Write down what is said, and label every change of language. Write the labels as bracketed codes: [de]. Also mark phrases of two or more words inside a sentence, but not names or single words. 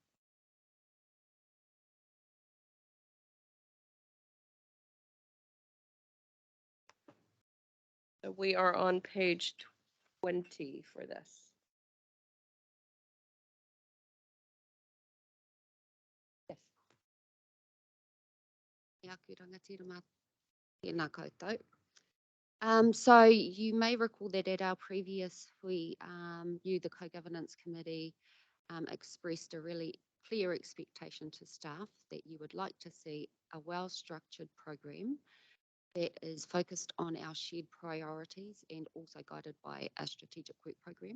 [en] So we are on page 20 for this. Yes. [mi] Ia ki rangatira mā tēnā koutou. [en] So you may recall that at our previous, you, the Co-Governance Committee, expressed a really clear expectation to staff that you would like to see a well-structured program that is focused on our shared priorities and also guided by a strategic work program.